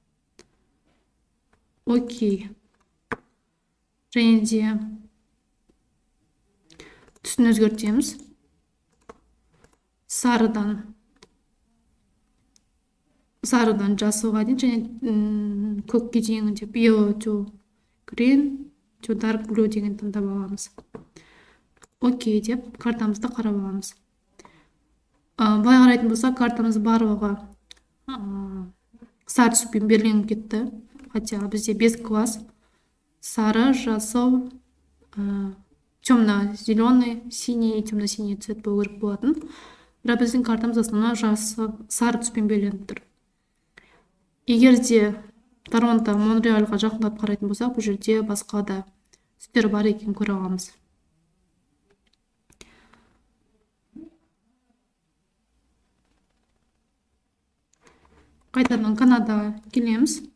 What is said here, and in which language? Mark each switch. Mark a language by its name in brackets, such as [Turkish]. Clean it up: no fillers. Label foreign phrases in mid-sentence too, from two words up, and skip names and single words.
[Kazakh] Окей. Және де түсін өзгертеміз. Сарыдан жасылға дейін, және көкке дейін деп [English] yellow to green to dark blue [Kazakh] деген таңдап аламыз. окей деп картамызды қарап аламыз. Былай қарайтын болсақ, картамыз барлығы сары түспен берілген кетті. Хотя бізде 5 класс: сары, жасыл, [Russian] темно-зеленый, синий и темно-синий цвет [Kazakh] болу керек болатын. Бірақ біздің картамыз основной сары түспен берілген тұр. Егер де Торонто, Монреальға жақындап қарайтын болсақ, бұл жерде басқа да түстер бар екенін көре аламыз. Қайтадан Канадаға келеміз.